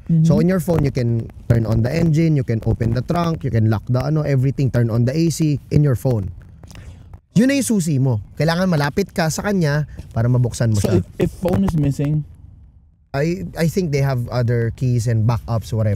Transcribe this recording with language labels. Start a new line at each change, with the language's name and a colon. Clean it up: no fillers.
English: So in your phone, you can turn on the engine, you can open the trunk, you can lock the everything, turn on the AC in your phone.
Filipino: Yun na yung susi mo. Kailangan malapit ka sa kanya para mabuksan mo siya.
English: So if phone is missing, I think they have other keys and backups, whatever.